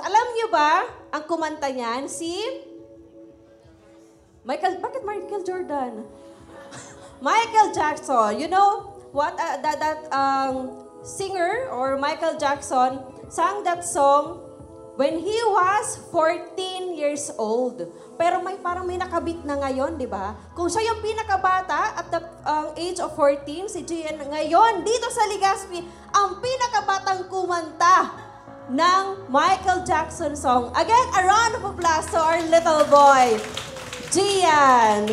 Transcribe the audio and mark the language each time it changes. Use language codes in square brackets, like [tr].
[tl] Alam niyo ba, ang kumanta niyan, si Michael, bakit Michael Jordan? [en] Michael Jackson. You know what, that singer or Michael Jackson sang that song when he was 14 years old. [tl] Pero parang may nakabit na ngayon, di ba? Kung siya yung pinakabata [en] at the age of 14, [tl] si Gian ngayon, dito sa Legazpi, ang pinakabatang kumanta ng Michael Jackson song. [en] Again, a round of applause to our little boy, Gian.